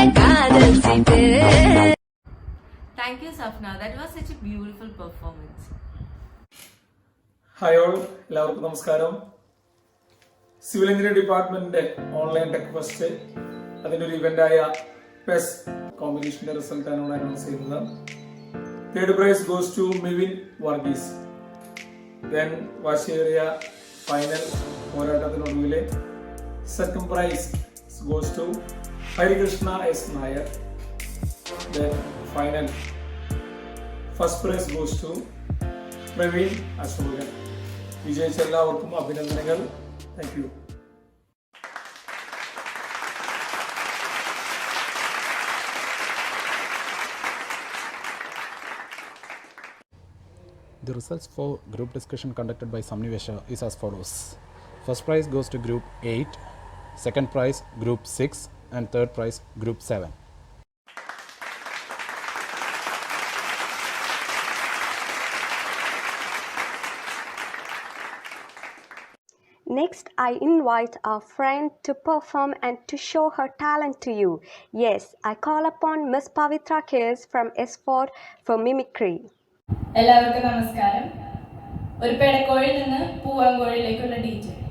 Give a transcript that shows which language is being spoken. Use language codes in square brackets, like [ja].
[en] Thank you Safna, that was such a beautiful performance. [ml] Hi all, എല്ലാവർക്കും നമസ്കാരം. Civil engineering ഡിപ്പാർട്ട്മെന്റിന്റെ online tech fest അതിന്റെ ഒരു ഇവന്റായ pes കോമ്പറ്റീഷന്റെ റിസൾട്ടാണ് ഇവിടെ അനൗൺസ് ചെയ്തത്. [en] Third prize goes to Mivin Varghese. Then [ml] വാശിയേറിയ final പോരാട്ടത്തിനൊടുവിലെ [en] Second prize goes to Harikrishna S Nair. Then final first prize goes to Praveen Ashokan. [ml] വിജയിച്ച എല്ലാവർക്കും അഭിനന്ദനങ്ങൾ. [en] Thank you. The results for group discussion conducted by Samnivesha is as follows. First prize goes to group 8, second prize group 6 and third prize group 7. Next, I invite our friend to perform and to show her talent to you. Yes, I call upon Miss Pavitra K.S. from S4 for mimicry. [ml] എല്ലാവർക്കും നമസ്കാരം. ഒരു പെടക്കോഴിൽ നിന്ന് പൂവാങ്കോഴിയിലേക്കുള്ള DJ.